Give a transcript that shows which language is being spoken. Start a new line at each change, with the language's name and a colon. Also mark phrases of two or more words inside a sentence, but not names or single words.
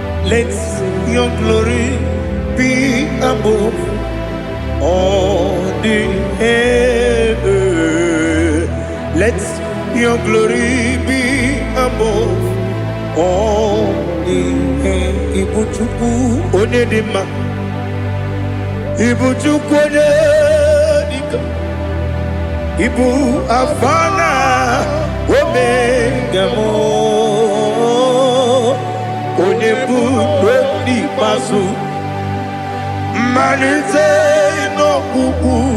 English: Let your glory be above all the earth. Let your glory be above all the earth.
Igbo: Ibu Chukwu onye dị mma. Ibu Chukwu onye dị ka. Ibu Alpha na Omega m. Onye bụ n'obi ikpeazụ. Mmalite n'ọgwụgwụ.